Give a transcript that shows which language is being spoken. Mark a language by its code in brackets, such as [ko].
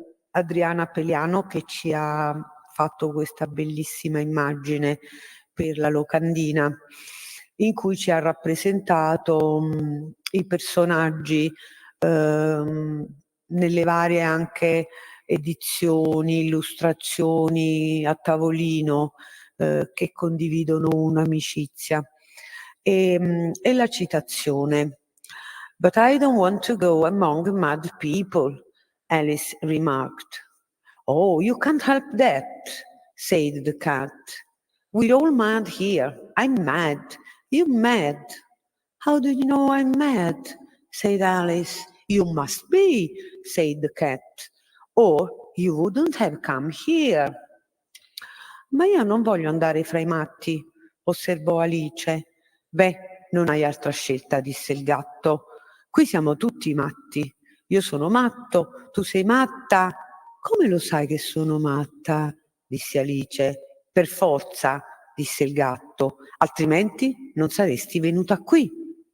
[it] Adriana Peliano, che ci ha fatto questa bellissima immagine per la locandina, in cui ci ha rappresentato i personaggi nelle varie anche edizioni, illustrazioni a tavolino che condividono un'amicizia. E la citazione. [en] But I don't want to go among mad people, Alice remarked. Oh, you can't help that, said the cat. We're all mad here. I'm mad. You're mad. How do you know I'm mad? Said Alice. You must be, said the cat, or you wouldn't have come here. [it] Ma io non voglio andare fra i matti, osservò Alice. Beh, non hai altra scelta, disse il gatto. Qui siamo tutti matti. Io sono matto, tu sei matta. Come lo sai che sono matta? Disse Alice. Per forza, disse il gatto, altrimenti non saresti venuta qui.